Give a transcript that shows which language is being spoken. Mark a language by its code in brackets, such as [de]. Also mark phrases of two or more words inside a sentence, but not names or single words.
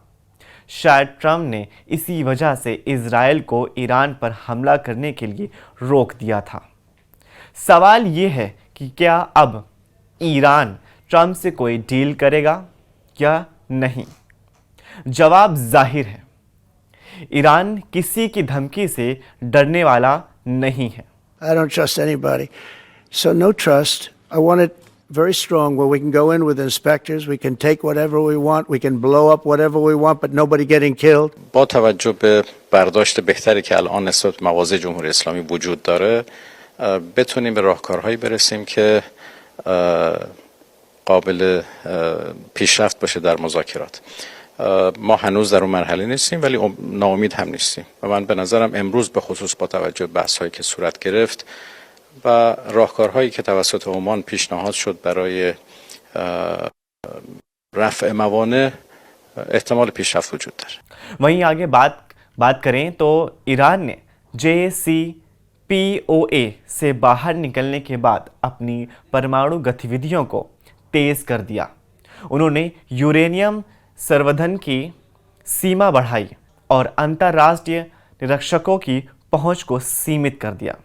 [hi] शायद ट्रंप ने इसी वजह से इजराइल को ईरान पर हमला करने के लिए रोक दिया था। सवाल ये है कि क्या अब ईरान ट्रंप से कोई डील करेगा या नहीं? जवाब जाहिर है, ईरान किसी की धमकी से डरने वाला नहीं है। [en] I don't trust anybody. So no trust. I want it very strong where we can go in with inspectors, we can take whatever we want, we can blow up whatever we want, but nobody getting killed. [fa] با توجه به برداشت بهتری که الان نسبت به مواضع جمهوری اسلامی وجود داره، بتونیم به راهکارهایی برسیم که قابل پیشرفت باشه در مذاکرات. ما هنوز در اون مرحله نیستیم، ولی ناامید هم نیستیم و من به نظرم امروز به خصوص با توجه به بحث‌هایی که صورت گرفت و راهکارهایی که توسط عمان پیشنهاد شد برای رفع موانع، احتمال پیشرفت وجود داره. [hi] वहीं आगे बात करें तो ईरान ने JCPOA से बाहर निकलने के बाद अपनी परमाणु गतिविधियों को तेज कर दिया। उन्होंने यूरेनियम संवर्धन की सीमा बढ़ाई और अंतर्राष्ट्रीय निरीक्षकों की पहुंच को सीमित कर दिया।